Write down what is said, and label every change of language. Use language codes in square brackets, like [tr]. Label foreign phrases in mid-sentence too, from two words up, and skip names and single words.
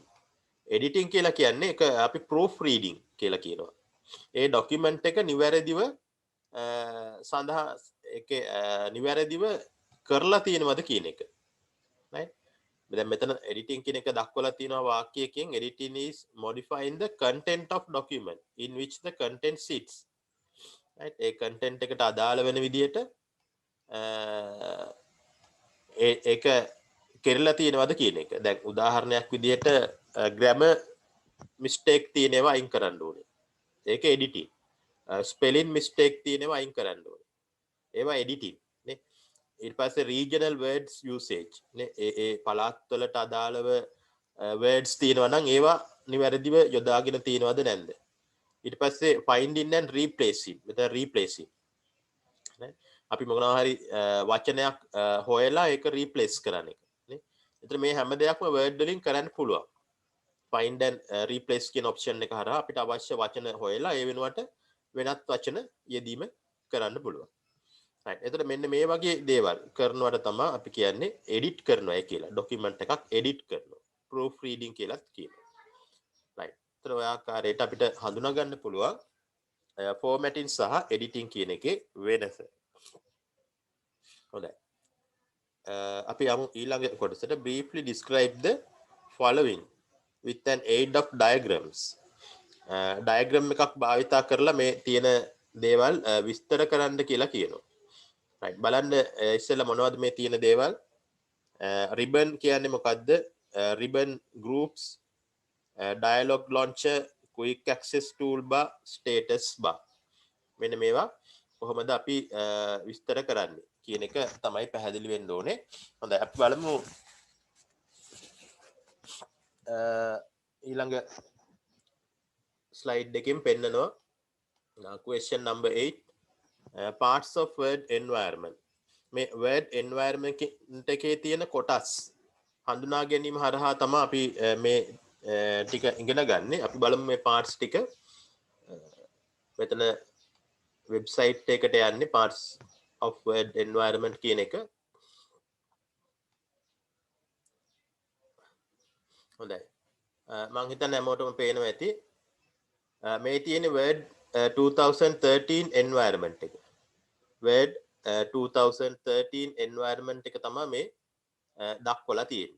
[si] එඩිටින් කියලා කියන්නේ එක අපි [en] proof reading [si] කියලා කියනවා. ඒ ડોකියුමන්ට් එක නිවැරදිව සඳහා ඒකේ නිවැරදිව කරලා තියෙනවද කියන එක. [en] right? [si] දැන් මෙතන [en] editing [si] කියන එක දක්වලා තියෙනවා වාක්‍යයකින් [en] editing is modifying the content of document in which the content sits. right? [si] ඒ content එකට අදාළ වෙන විදිහට ඒක කෙරලා තියෙනවද කියන එක. දැන් උදාහරණයක් විදිහට [en] grammar mistake [si] තියෙනවා අයින් කරන්න ඕනේ. ඒක editing. [en] spelling mistake [si] තියෙනවා අයින් කරන්න ඕනේ. ඒවා editing නේ. ඊට පස්සේ [en] regional words usage [si] නේ. ඒ පළාත් වලට අදාළව words තියෙනවා නම් ඒවා නිවැරදිව යොදාගෙන තියෙනවද නැද්ද? ඊට පස්සේ [en] finding and replacing. [si] මෙතන replacing නේ. අපි මොනවා හරි වචනයක් හොයලා ඒක replace කරන එක නේ. ඒතර මේ හැම දෙයක්ම word වලින් කරන්න පුළුවන්. [en] find and replace [si] කියන option එක හරහා අපිට අවශ්‍ය වචන හොයලා ඒ වෙනුවට වෙනත් වචන යෙදීම කරන්න පුළුවන්. right. එතකොට මෙන්න මේ වගේ දේවල් කරනවට තමයි අපි කියන්නේ edit කරනවා කියලා. document එකක් edit කරනවා. [en] proof reading [si] කියලාත් කියනවා. right. එතකොට ඔය ආකාරයට අපිට හඳුනා ගන්න පුළුවන් formatting සහ editing කියන එකේ වෙනස. හොඳයි. අපි යමු ඊළඟ කොටසට [en] briefly describe the following with an aid of diagrams. [si] diagram එකක් භාවිතා කරලා මේ තියෙන දේවල් විස්තර කරන්න කියලා කියනවා. right. බලන්න ඉස්සෙල්ලා මොනවද මේ තියෙන දේවල්? [en] ribbon [si] කියන්නේ මොකද්ද? [en] ribbon groups, dialog launcher, quick access toolbar, status bar. [si] මෙන්න මේවා කොහොමද අපි විස්තර කරන්නේ කියන එක තමයි පැහැදිලි වෙන්න ඕනේ. හොඳයි අපි බලමු ඊළඟ [en] slide [si] එකෙන් පෙන්නනවා [en] question number 8 parts of word environment. [si] මේ [en] word environment [si] එකේ තියෙන කොටස් හඳුනා ගැනීම හරහා තමයි අපි මේ ටික ඉගෙන ගන්න. අපි බලමු මේ parts ටික. මෙතන website එකට යන්නේ [en] parts of word environment [si] කියන එක. හොඳයි. මම හිතන්නේ හැමෝටම පේනවා ඇති. මේ තියෙන word 2013 environment එක. word 2013 environment එක තමයි මේ දක්වලා තියෙන්නේ.